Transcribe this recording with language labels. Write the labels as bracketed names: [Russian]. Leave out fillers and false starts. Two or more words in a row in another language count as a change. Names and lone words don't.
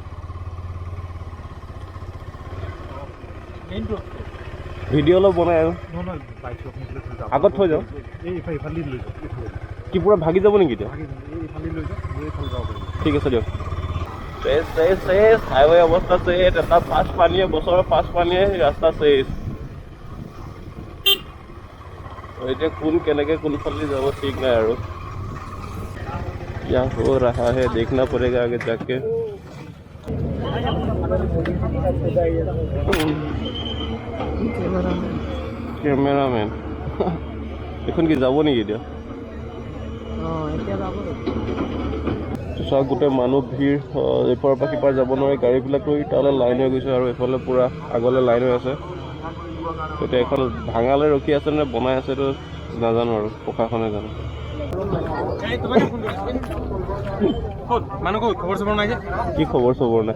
[Assamese] ভিডিঅ' অলপ বনাই আৰু আগত থৈ যাওঁ কি পুৰা ভাগি যাব নেকি এতিয়া ঠিক আছে দিয়ক শেষ হাইৱে অৱস্থা শেষ এটা ফাৰ্ষ্ট পানীয়ে বছৰৰ ফাৰ্ষ্ট পানীয়ে ৰাস্তা শেষ এতিয়া কোন কেনেকৈ কোনফালে যাব ঠিক নাই আৰু [Hindi] क्या हो रहा है देखना पड़ेगा आगे जाके [Assamese] कैमरामैन এখন কি যাব নেকি এতিয়া গোটেই মানুহ ভিৰ এইপাৰৰ পৰা সিপাৰ যাব নোৱাৰে গাড়ীবিলাকো তালৈ লাইন হৈ গৈছে আৰু এইফালে পূৰা আগলৈ লাইন হৈ আছে এতিয়া এখন ভাঙালৈ ৰখি আছে নে বনাই আছে এইটো নাজানো আৰু প্ৰশাসনে জানে কি খবৰ চবৰ নাই